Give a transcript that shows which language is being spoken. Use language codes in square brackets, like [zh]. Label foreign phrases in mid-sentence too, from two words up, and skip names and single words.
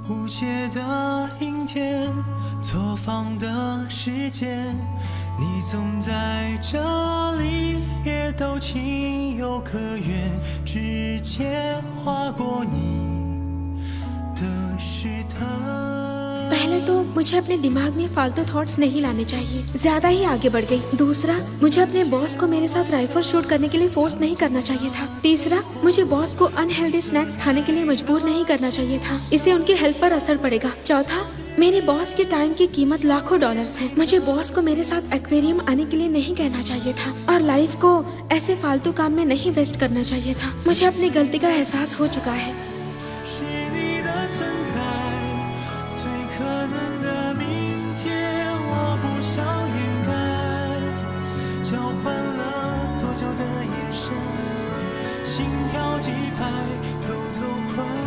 [zh] 解的阴天，错放的时间，你总在这里，也都情有可原，直接划过你的试探。 [hi] पहले तो मुझे अपने दिमाग में फालतू थॉट्स नहीं लाने चाहिए, ज्यादा ही आगे बढ़ गई। दूसरा, मुझे अपने बॉस को मेरे साथ [en] rifle shoot [hi] करने के लिए फोर्स नहीं करना चाहिए था। तीसरा, मुझे बॉस को [en] unhealthy snacks [hi] खाने के लिए मजबूर नहीं करना चाहिए था, इससे उनकी हेल्थ पर असर पड़ेगा। चौथा, मेरे बॉस के टाइम की कीमत लाखों डॉलर्स है, मुझे बॉस को मेरे साथ एक्वेरियम आने के लिए नहीं कहना चाहिए था, और लाइफ को ऐसे फालतू काम में नहीं वेस्ट करना चाहिए था। मुझे अपनी गलती का एहसास हो चुका है। [zh] 是你的存在，最可能的明天，我不想掩盖。交换了多久的眼神，心跳几拍，偷偷快。